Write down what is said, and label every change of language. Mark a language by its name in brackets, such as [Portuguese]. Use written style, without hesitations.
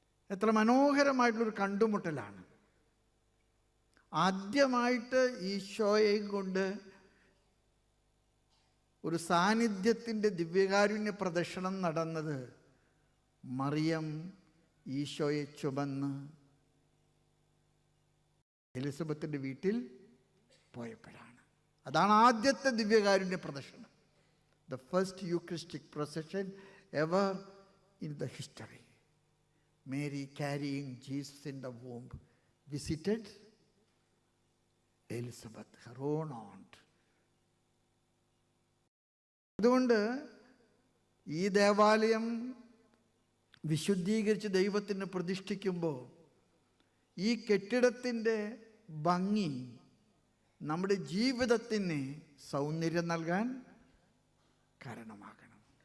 [Malayalam] എത്ര മനോഹരമായിട്ടുള്ളൊരു കണ്ടുമുട്ടലാണ്. ആദ്യമായിട്ട് ഈശോയെയും കൊണ്ട് ഒരു സാന്നിധ്യത്തിൻ്റെ ദിവ്യകാരുണ്യ പ്രദർശനം നടന്നത് മറിയം ഈശോയെ ചുമന്ന് എലിസബത്തിൻ്റെ വീട്ടിൽ പോയപ്പോഴാണ്. അതാണ് ആദ്യത്തെ ദിവ്യകാരുണ്യ പ്രദർശനം. [English] The first Eucharistic procession ever in the history. Mary carrying Jesus in the womb visited Elizabeth, her own aunt. [Malayalam] അതുകൊണ്ട് ഈ ദേവാലയം വിശുദ്ധീകരിച്ച് ദൈവത്തിന് പ്രതിഷ്ഠിക്കുമ്പോൾ ഈ കെട്ടിടത്തിൻ്റെ ഭംഗി നമ്മുടെ ജീവിതത്തിന് സൗന്ദര്യം നൽകാൻ കാരണമാകണം.